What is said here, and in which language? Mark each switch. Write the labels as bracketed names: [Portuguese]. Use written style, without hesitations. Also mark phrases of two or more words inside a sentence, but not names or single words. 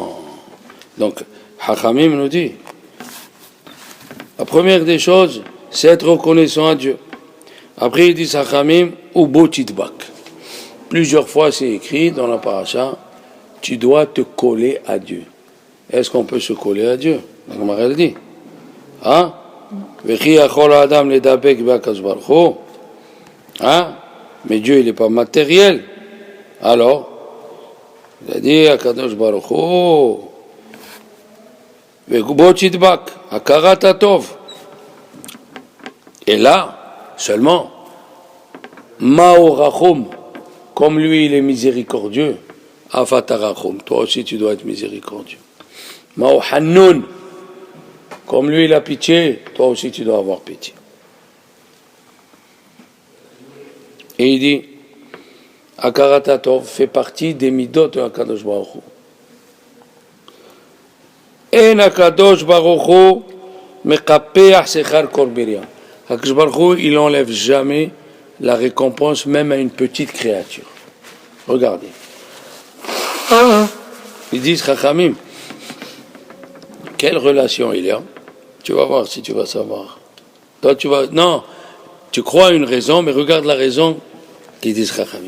[French] Donc, Hachamim nous dit, la première des choses, c'est être reconnaissant à Dieu. Après, il dit Hachamim, [Hebrew] ובו תדבק. [French] Plusieurs fois, c'est écrit dans la paracha, tu dois te coller à Dieu. Est-ce qu'on peut se coller à Dieu? La Gemara dit. Hein? [Hebrew] וכי יכול אדם לדבק בהקדוש ברוך הוא. Hein? [French] Mais Dieu, il n'est pas matériel. Alors, il a dit [Hebrew] הקדוש ברוך הוא, ובו תדבק, הכרת הטוב. [French] Et là, seulement, [Hebrew] מה הוא רחום, [French] comme lui il est miséricordieux, Afatarachum, toi aussi tu dois être miséricordieux. [Hebrew] מה הוא חנון, [French] comme lui il a pitié, toi aussi tu dois avoir pitié. Et il dit, [Hebrew] הכרת הטוב [French] fait partie des midot de [Hebrew] הקדוש ברוך הוא. אין הקדוש ברוך הוא מקפח שכר כל בריה. הקדוש ברוך הוא, [French] il n'enlève jamais la récompense même à une petite créature. Regardez. Ils disent, Chachamim, quelle relation il y a? Tu vas voir si tu vas savoir. Toi, tu crois à une raison, mais regarde la raison qu'ils disent Chachamim.